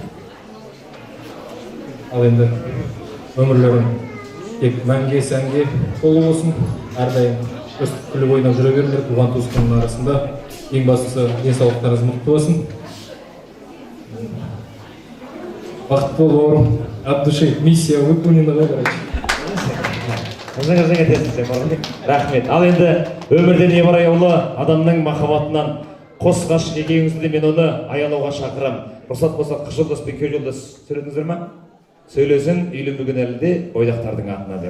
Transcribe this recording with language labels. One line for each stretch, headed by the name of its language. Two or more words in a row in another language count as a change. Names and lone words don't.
Kazakh: Ал енді өмірлерің тек мәңге сәнге толы болсын, әрдайым өстіп күліп ойнап жүре беріңдер туған туысқанның арасында. Ең бастысы денсаулықтарыңыз мықты болсын. Бақытты бол бауырым,
Russian: от души миссия выполнена ғой, короче.
Kazakh: Өзің етесің сен бауырым. Рахмет. Ал енді өмірде не бар аяулы адамның махаббатынан қос ғашық екеуіңізді де мен оны аялауға шақырам. Рұқсат болса қыз жолдас пен күйеу жолдас сөйледіңіздер ма? Сөйлесін үйленбеген әлде бойдақтардың атына деп.